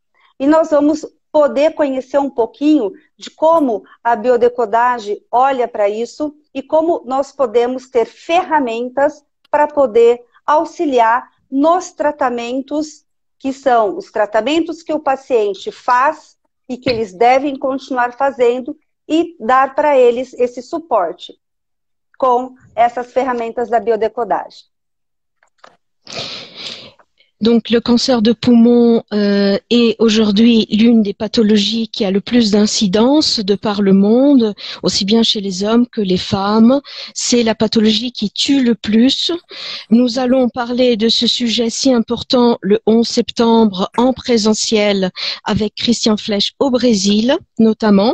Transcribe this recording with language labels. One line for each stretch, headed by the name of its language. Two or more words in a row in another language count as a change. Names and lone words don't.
Portuguese: E nós vamos poder conhecer um pouquinho de como a biodecodagem olha para isso e como nós podemos ter ferramentas para poder auxiliar nos tratamentos, que são os tratamentos que o paciente faz e que eles devem continuar fazendo e dar para eles esse suporte com essas ferramentas da biodecodagem.
French: Donc le cancer de poumon est aujourd'hui l'une des pathologies qui a le plus d'incidence de par le monde, aussi bien chez les hommes que les femmes. C'est la pathologie qui tue le plus. Nous allons parler de ce sujet si important le 11 septembre en présentiel avec Christian Flesch au Brésil notamment.